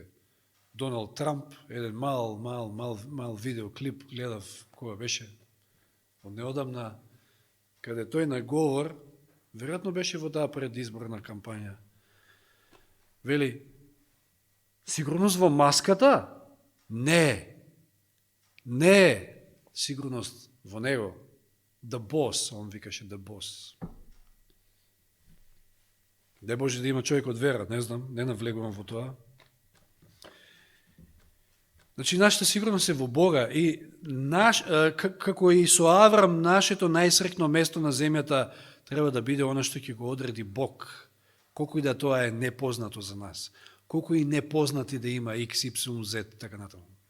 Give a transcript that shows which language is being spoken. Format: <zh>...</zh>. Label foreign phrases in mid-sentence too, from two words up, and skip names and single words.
<mk>Доналд Трамп, еден мал видеоклип гледав кога беше од неодамна, каде тој на говор, веројатно беше во таа предизборна кампања, вели, сигурност во маската? Не е сигурност во него.</mk> <en>The boss,</en> <mk>он викаше</mk> <en>the boss.</en> <mk>Не може да има човек од вера, не знам, не навлегувам во тоа. Значи, нашата сигурност е во Бога и како и со Аврам, нашето најсрекно место на земјата треба да биде она што ќе го одреди Бог, колку и да тоа е непознато за нас, колку и непознати да има X, Y, Z, така натаму.</mk>